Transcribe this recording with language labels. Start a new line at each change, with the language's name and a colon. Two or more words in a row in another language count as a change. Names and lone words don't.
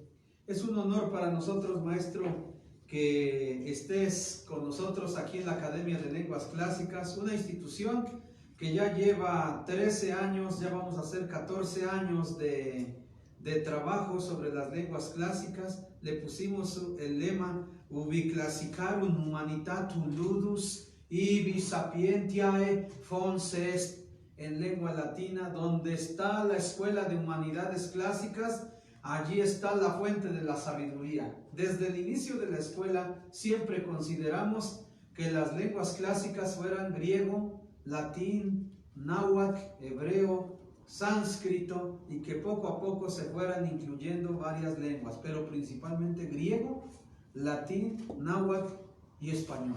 Spanish: Es un honor para nosotros, maestro, que estés con nosotros aquí en la Academia de Lenguas Clásicas, una institución que ya lleva 13 años, ya vamos a hacer 14 años de trabajo sobre las lenguas clásicas. Le pusimos el lema
Latin: Ubi classicarum humanitatum ludus, ibi sapientiae fons est,
Spanish: en lengua latina: donde está la escuela de humanidades clásicas, allí está la fuente de la sabiduría. Desde el inicio de la escuela siempre consideramos que las lenguas clásicas fueran griego, latín, náhuatl, hebreo, sánscrito, y que poco a poco se fueran incluyendo varias lenguas, pero principalmente griego, latín, náhuatl y español.